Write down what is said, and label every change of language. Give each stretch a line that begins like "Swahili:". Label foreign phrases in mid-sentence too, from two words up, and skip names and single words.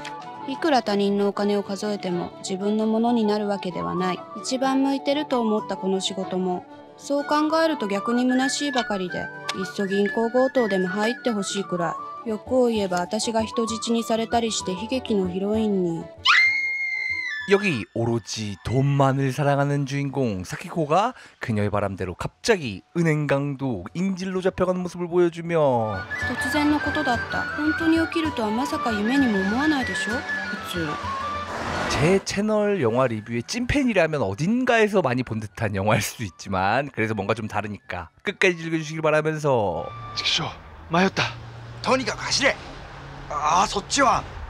Japanese: いくら他人のお金を数えても自分のものになるわけではない。一番向いてると思ったこの仕事も、そう考えると逆に虚しいばかりで、いっそ銀行強盗でも入ってほしいくらい。欲を言えば私が人質にされたりして悲劇のヒロインに。
Korean: 여기 오로지 돈만을 사랑하는 주인공 사키코가 그녀의 바람대로 갑자기 은행 강도 인질로 잡혀가는 모습을 보여주며
Japanese: 突然のことだった。本当に起きるとはまさか夢にも思わないでしょ普通。
Korean: 제 채널 영화 리뷰의 찐팬이라면 어딘가에서 많이 본 듯한 영화일 수도 있지만 그래서 뭔가 좀 다르니까 끝까지 즐겨주시길 바라면서
Japanese: ちくしょう迷った。とにかく走れ。ああそっちは。